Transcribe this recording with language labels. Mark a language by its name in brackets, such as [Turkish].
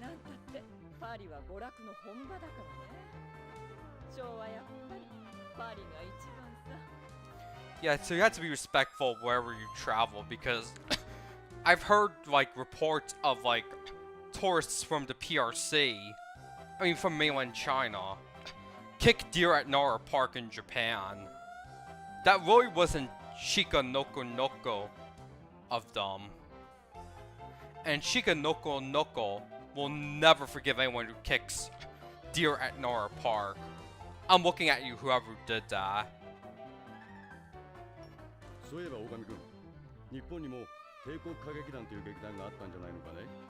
[Japanese] なんたってパリは娯楽の本場だからね。ショーはやっぱりパリが一番さ。 [English] Yeah, so you have to be respectful wherever you travel because I've heard like reports of like tourists from the PRC, I mean from mainland China, kick deer at Nara Park in Japan. That really wasn't Shika Noko Noko of them. And Shika Noko Noko will never forgive anyone who kicks deer at Nara Park. I'm looking at you, whoever did that. [Japanese] そういえば大神君、日本にも帝国歌劇団という劇団があったんじゃないのかね。